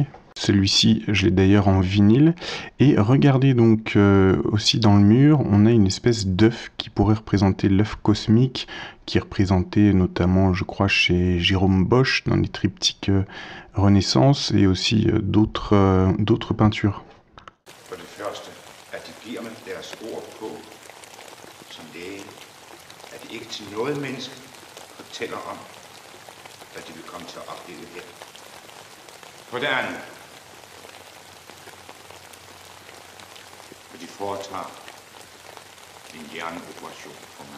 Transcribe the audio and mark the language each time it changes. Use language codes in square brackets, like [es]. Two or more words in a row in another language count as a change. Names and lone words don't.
[fr] Celui-ci, je l'ai d'ailleurs en vinyle. Et regardez donc aussi dans le mur, on a une espèce d'œuf qui pourrait représenter l'œuf cosmique, qui est représenté notamment, je crois, chez Jérôme Bosch dans les triptyques Renaissance et aussi d'autres peintures. [da] For det første, at de giver mig deres ord på, som læge, at de ikke til noget menneske fortæller om, hvad de vil komme til at opleve her. For det andet, at de foretager en hjerneoperation for mig.